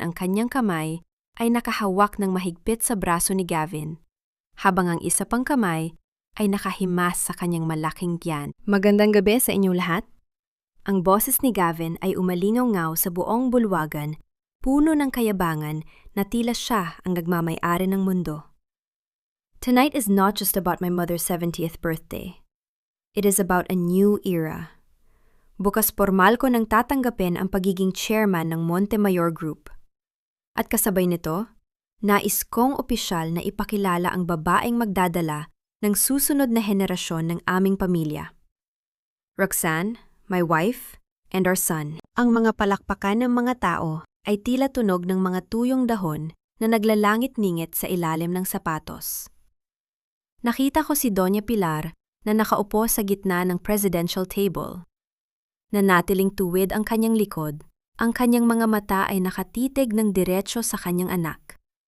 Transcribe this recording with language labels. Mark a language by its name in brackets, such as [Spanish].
[Filipino] Ang kanyang kamay ay nakahawak ng mahigpit sa braso ni Gavin, habang ang isa pang kamay ay nakahimas sa kanyang malaking tiyan. Magandang gabi sa inyong lahat. Ang boses ni Gavin ay umalingaw-ngaw sa buong bulwagan, puno ng kayabangan na tila siya ang nagmamay-ari ng mundo. [English] Tonight is not just about my mother's 70th birthday. It is about a new era. [Filipino] Bukas formal ko nang tatanggapin ang pagiging chairman ng Montemayor Group. At kasabay nito, nais kong opisyal na ipakilala ang babaeng magdadala ng susunod na henerasyon ng aming pamilya. [English] Roxanne, my wife, and our son. [Filipino] Ang mga palakpakan ng mga tao ay tila tunog ng mga tuyong dahon na naglalangit-ningit sa ilalim ng sapatos. Nakita ko si Doña Pilar na nakaupo sa gitna ng presidential table. Nanatiling tuwid ang kanyang likod, ang kanyang mga mata ay nakatitig ng diretso sa kanyang anak.